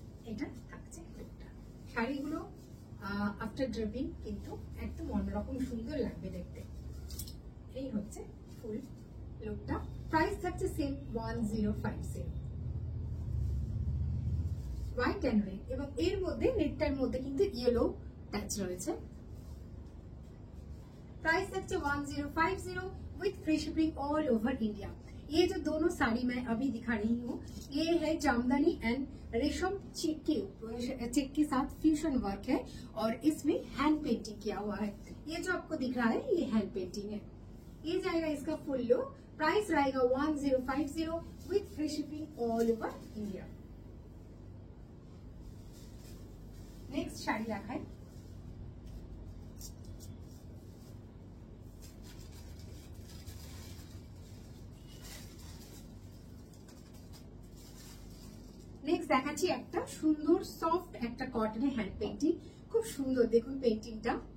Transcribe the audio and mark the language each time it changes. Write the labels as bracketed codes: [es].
[bn] এটা থাকছে লুকটা। শাড়িগুলো আফটার ড্রেপিং কিন্তু একদম অন্যরকম সুন্দর লাগবে দেখতে। এই হচ্ছে ফুল লুকটা। প্রাইস থাকছে সেম 1050। [en] white and red, [bn] এবং এর মধ্যে নেটটার মধ্যে কিন্তু ইয়েলো টাচ রয়েছে। [en] Price है 1050 with free shipping all over India. [hi] ये जो दोनों साड़ी मैं अभी दिखा रही हूँ, ये है जामदानी एंड रेशम चेक के साथ फ्यूजन वर्क है और इसमें हैंड पेंटिंग किया हुआ है। ये जो आपको दिख रहा है ये हैंड पेंटिंग है। ये जाएगा इसका फुल लुक। [en] Price रहेगा 1050 with free shipping all over India. [bn] Next sari দেখাই। নেক্সট দেখাচ্ছি একটা সুন্দর সফট একটা কটনের হ্যান্ড পেইন্টিং, খুব সুন্দর দেখুন পেইন্টিংটা।